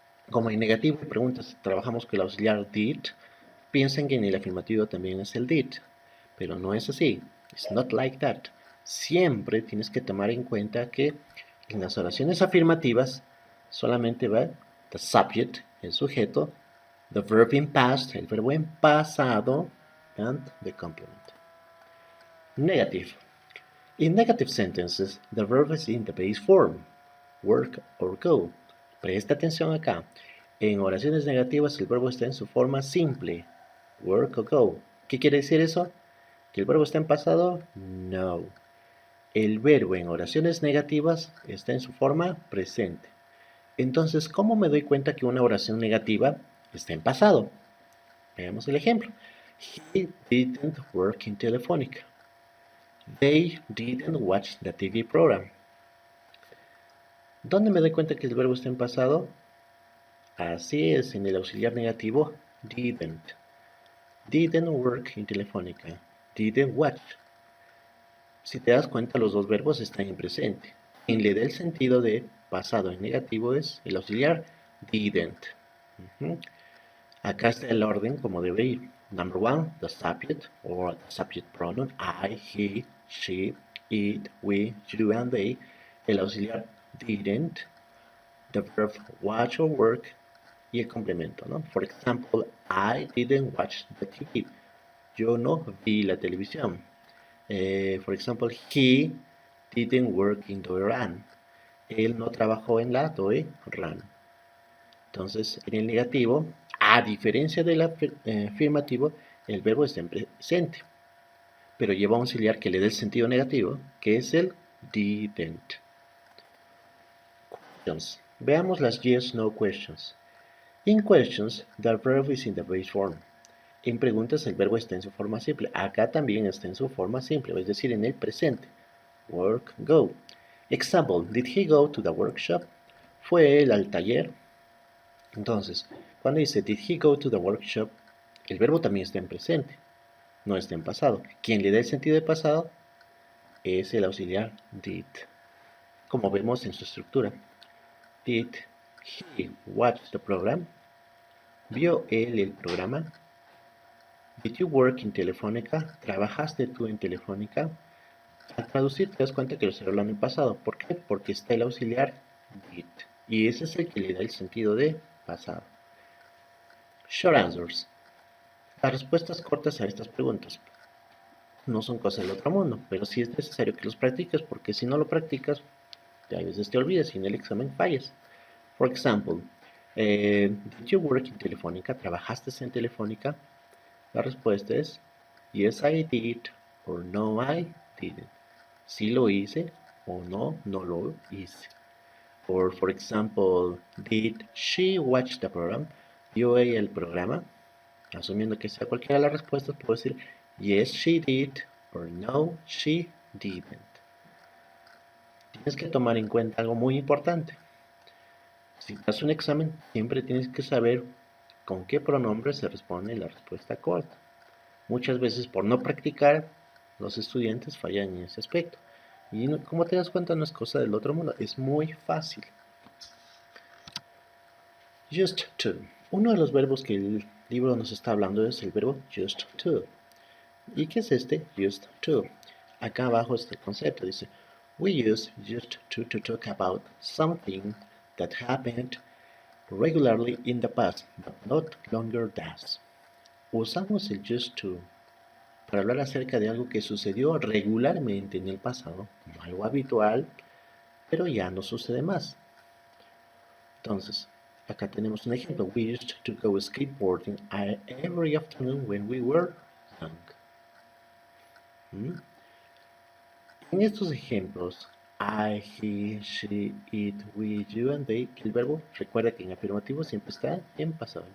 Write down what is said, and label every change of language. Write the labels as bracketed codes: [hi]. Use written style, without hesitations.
[es] Como en negativo preguntas, trabajamos con el auxiliar did, piensen que en el afirmativo también es el did, pero no es así. [en] It's not like that. [es] Siempre tienes que tomar en cuenta que en las oraciones afirmativas solamente va [en] the subject, [es] el sujeto, [en] the verb in past, [es] el verbo en pasado, [en] and the complement. Negative. In negative sentences, the verb is in the base form, work or go. [es] Presta atención acá. En oraciones negativas el verbo está en su forma simple, [en] work or go. [es] ¿Qué quiere decir eso? ¿Que el verbo está en pasado? No. El verbo en oraciones negativas está en su forma presente. Entonces, ¿cómo me doy cuenta que una oración negativa está en pasado? Veamos el ejemplo. [en] He didn't work in Telefónica. They didn't watch the TV program. [es] ¿Dónde me doy cuenta que el verbo está en pasado? Así es, en el auxiliar negativo, didn't. [en] Didn't work in Telefónica. Didn't watch. [es] Si te das cuenta, los dos verbos están en presente. Quien le da el sentido de pasado en negativo es el auxiliar didn't. Ujú. Acá está el orden como debe ir. [en] Number one, the subject or the subject pronoun I, he, she, it, we, you, and they. [es] El auxiliar didn't. [en] The verb watch or work. [es] Y el complemento, ¿no? [en] For example, I didn't watch the TV. [es] Yo no vi la televisión. [en] For example, he didn't work in Doi Ran. [es] Él no trabajó en la Doi Ran. Entonces, en el negativo, a diferencia del afirmativo, el verbo está en presente, pero lleva un auxiliar que le dé el sentido negativo, que es el didn't. Questions. Veamos las yes/no questions. [en] In questions, the verb is in the base form. [es] En preguntas, el verbo está en su forma simple. Acá también está en su forma simple, es decir, en el presente. [en] Work, go. Example, did he go to the workshop? [es] ¿Fue él al taller? Entonces, cuando dice [en] did he go to the workshop, [es] el verbo también está en presente, no está en pasado. Quien le da el sentido de pasado es el auxiliar did, como vemos en su estructura. [en] Did he watch the program? [es] ¿Vio él el programa? [en] Did you work in Telefónica? [es] ¿Trabajaste tú en Telefónica? Al traducir te das cuenta que lo estoy hablando en pasado. ¿Por qué? Porque está el auxiliar did. Y ese es el que le da el sentido de pasado. [en] Short answers. [es] Las respuestas cortas a estas preguntas no son cosas del otro mundo, pero sí es necesario que los practiques porque si no lo practicas, a veces te olvidas y en el examen fallas. [en] For example, did you work in Telefónica? [es] ¿Trabajaste en Telefónica? La respuesta es [en] yes I did or no I didn't. [es] Sí lo hice o no, no lo hice. [en] Or for example, did she watch the program? [es] ¿Vio ella el programa? Asumiendo que sea cualquiera de las respuestas, puedo decir [en] yes she did or no she didn't. [es] Tienes que tomar en cuenta algo muy importante. Si das un examen, siempre tienes que saber con qué pronombre se responde la respuesta corta. Muchas veces por no practicar, los estudiantes fallan en ese aspecto. Y como te das cuenta, no es cosa del otro mundo, es muy fácil. Just to. Uno de los verbos que el libro nos está hablando es el verbo just to. ¿Y qué es este just to? Acá abajo está el concepto, dice [en] we use just to talk about something that happened regularly in the past, but not longer does. [es] Usamos el just to para hablar acerca de algo que sucedió regularmente en el pasado, algo habitual, pero ya no sucede más. Entonces, acá tenemos un ejemplo. [en] We used to go skateboarding every afternoon when we were young. [es] En estos ejemplos, I, he, she, it, we, you, and they, el verbo, recuerda que en afirmativo siempre está en pasado.